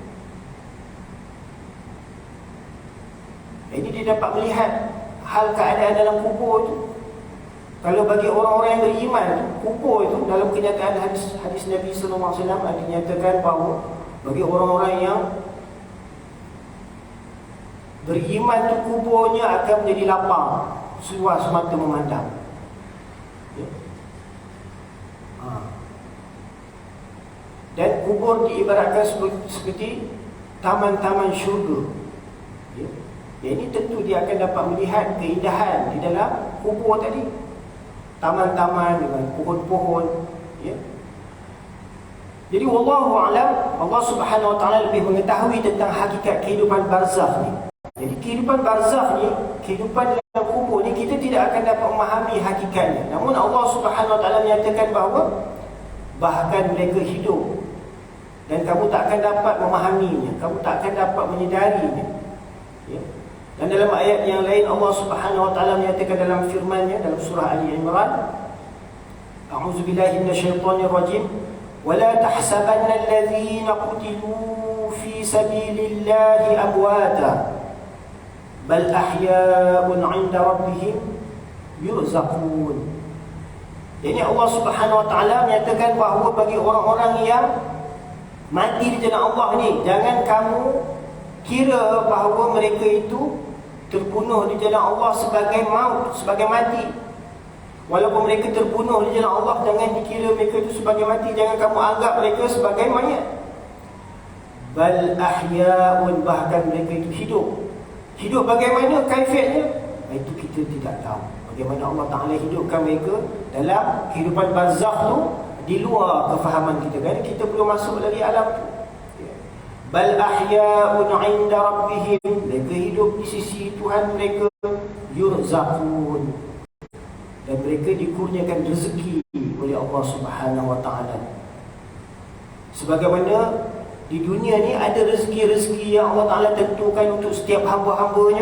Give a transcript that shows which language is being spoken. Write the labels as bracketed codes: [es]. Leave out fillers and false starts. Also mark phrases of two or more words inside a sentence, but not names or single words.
[ms] Jadi dia dapat melihat hal keadaan dalam kubur tu. Kalau bagi orang-orang yang beriman, kubur itu dalam kenyataan hadis Nabi SAW ada dinyatakan bahawa bagi orang-orang yang beriman tu, kuburnya akan menjadi lapang, seluas mata memandang. Ya. Dan kubur diibaratkan seperti taman-taman syurga. Ya. Ini tentu dia akan dapat melihat keindahan di dalam kubur tadi. Taman-taman dengan pohon-pohon. Ya. Jadi [ar] والله أعلم, الله سبحانه وتعالى [ms] lebih mengetahui tentang hakikat kehidupan barzakh ni. Jadi kehidupan barzakh ni, kehidupan dalam kubur ni, kita tidak akan dapat memahami hakikatnya. Namun [ar] الله سبحانه وتعالى [ms] menyatakan bahawa bahkan mereka hidup dan kamu tak akan dapat memahaminya, kamu tak akan dapat menyedarinya. Ya. Dan dalam ayat yang lain [ar] الله سبحانه وتعالى [ms] menyatakan dalam firman-Nya dalam surah Ali Imran, [ar] أعوذ بالله من الشيطان الرجيم, ولا تحسبن الذين قتلوا في سبيل الله أمواتا بل أحياء عند ربهم يرزقون. [ms] Jadi [ar] الله سبحانه وتعالى [ms] menyatakan bahawa bagi orang-orang yang mati di jalan Allah ni, jangan kamu kira bahawa mereka itu terbunuh di jalan Allah sebagai maut, sebagai mati. Walaupun mereka terbunuh di jalan Allah, jangan dikira mereka itu sebagai mati. Jangan kamu anggap mereka sebagai mayat. [ar] بل أحياء, [ms] bahkan mereka itu hidup. Hidup bagaimana kaifiatnya? Itu kita tidak tahu. Bagaimana Allah Ta'ala hidupkan mereka dalam kehidupan barzakh tu, di luar kefahaman kita. Kan kita belum masuk lagi alam tu. [ar] بل أحياء عند ربهم, [ms] mereka hidup di sisi Tuhan mereka, yurzaqun, dan mereka dikurniakan rezeki oleh [ar] الله سبحانه وتعالى. [ms] Sebagaimana di dunia ni ada rezeki-rezeki yang Allah Taala tentukan untuk setiap hamba-hambanya.